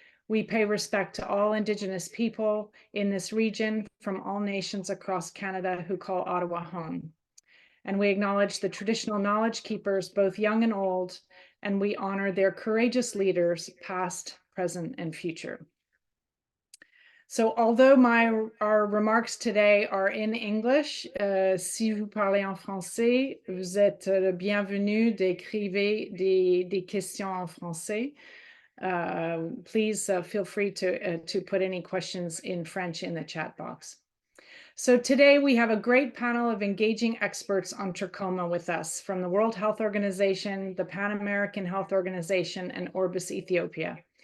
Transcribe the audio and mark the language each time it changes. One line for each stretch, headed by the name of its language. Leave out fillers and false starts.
English: We pay respect to all Indigenous people in this region from all nations across Canada who call Ottawa home. And we acknowledge the traditional knowledge keepers, both young and old, and we honor their courageous leaders, past, present, and future. So although our remarks today are in English,
French: si vous parlez en français, vous êtes le bienvenu d'écrire des questions en français.
English: Please feel free to put any questions in French in the chat box. So today we have a great panel of engaging experts on trachoma with us from the World Health Organization, the Pan American Health Organization, and Orbis Ethiopia.